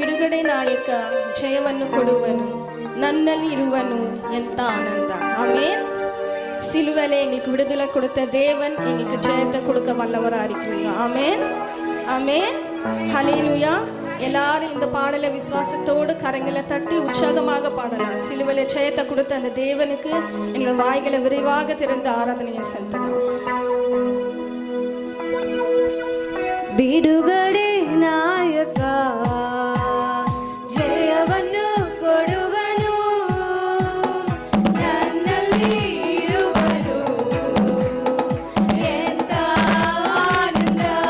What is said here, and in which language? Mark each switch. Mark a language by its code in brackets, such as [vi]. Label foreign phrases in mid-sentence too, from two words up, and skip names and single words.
[kn] ಬಿಡುಗಡೆ ನಾಯಕ ಜಯವನ್ನು ಕೊಡುವನು, ನನ್ನಲ್ಲಿ ಇರುವನು. ಎಂತ ಆನಂದ! [ta] ஆமென். சிலுவையிலே எங்களுக்கு விடுதலை கொடுத்த தேவன் எங்களுக்கு ஜெயத்தை கொடுக்க வல்லவராக இருக்கிறீங்க. ஆமென், ஆமென், ஹல்லேலூயா. எல்லாரும் இந்த பாடலை விசுவாசத்தோடு கரங்களை தட்டி உற்சாகமாக பாடலாம். சிலுவையிலே ஜெயத்தை கொடுத்த அந்த தேவனுக்கு எங்களோட வாய்களை விரைவாக திறந்து ஆராதனையை செலுத்தலாம். [kn] ಬಿಡುಗಡೆ ನಾಯಕ ಜಯವನ್ನು ಕೊಡುವನು, ನನ್ನಲ್ಲಿ ಇರುವನು. ಎಂತ ಆನಂದ!